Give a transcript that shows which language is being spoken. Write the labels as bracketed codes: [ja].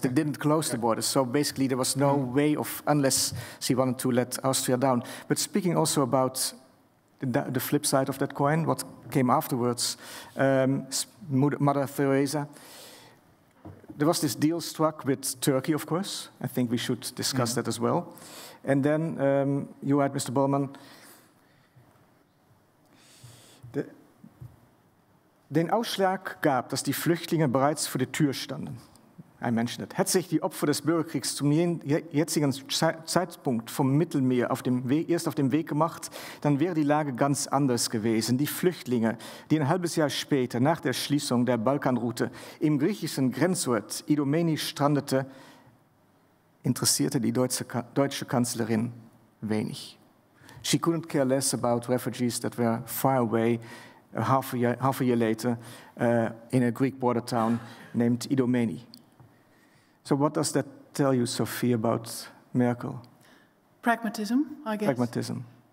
[en] They didn't close the borders. So basically there was no way of, unless she wanted to let Austria down. But speaking also about the flip side of that coin, what came afterwards, Mother Teresa, there was this deal struck with Turkey, of course. I think we should discuss that as well. And then, you're right, Mr. [de] Bollmann, den Ausschlag gab, dass die Flüchtlinge bereits vor der Tür standen. [en] I mentioned it. [de] Hätte sich die Opfer des Bürgerkriegs zum jetzigen Zeitpunkt vom Mittelmeer erst auf den Weg gemacht, dann wäre die Lage ganz anders gewesen. Die Flüchtlinge, die ein halbes Jahr später, nach der Schließung der Balkanroute, im griechischen Grenzort Idomeni strandete, interessierte die deutsche Kanzlerin wenig. [en] She couldn't care less about refugees that were far away, half a year later, in a Greek border town named Idomeni. So what does that tell you, Sophie, about Merkel? Pragmatism, I guess. Pragmatism.